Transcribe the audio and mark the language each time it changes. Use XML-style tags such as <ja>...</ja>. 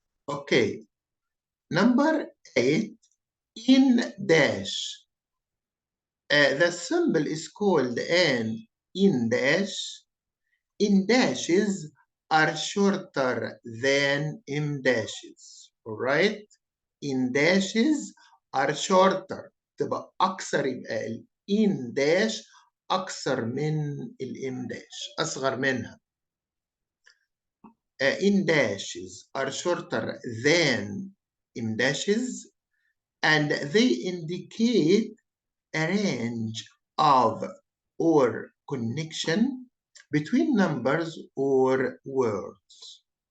<en>Okay, number 8, in dash. The symbol is called an in dash. In dashes are shorter than M dashes. All right? In dashes are shorter.</en> <ar>تبقى أقصر يبقى ال in dash أقصر من ال M dash أصغر منها.</ar> <en>In dashes are shorter than M dashes and they indicate a range of or connection between numbers or words.</en>